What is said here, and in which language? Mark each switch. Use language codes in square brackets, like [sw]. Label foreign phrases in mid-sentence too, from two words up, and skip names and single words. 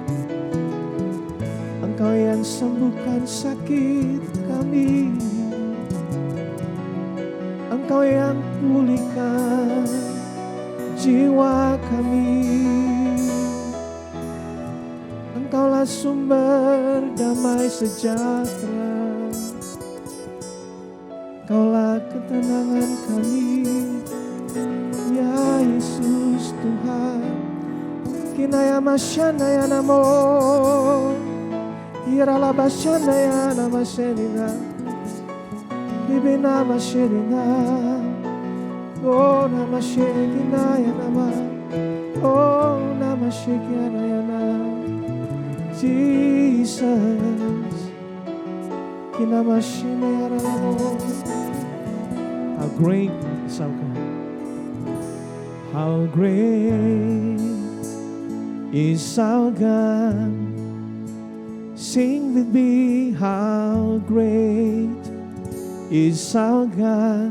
[id] Engkau yang sembuhkan sakit kami, Engkau yang pulihkan jiwa kami. Engkaulah sumber damai sejahtera, Engkaulah ketenangan kami, ya Yesus Tuhan. Kinaya masyandaya namo Irala basyandaya nama sedina Ibina masyadina. Oh nama syekina ya nama. Oh nama syekina ya nama. Jesus Kina masyina ya ramo. [en] How great is our God. How great is our God. Sing with me, how great is our God.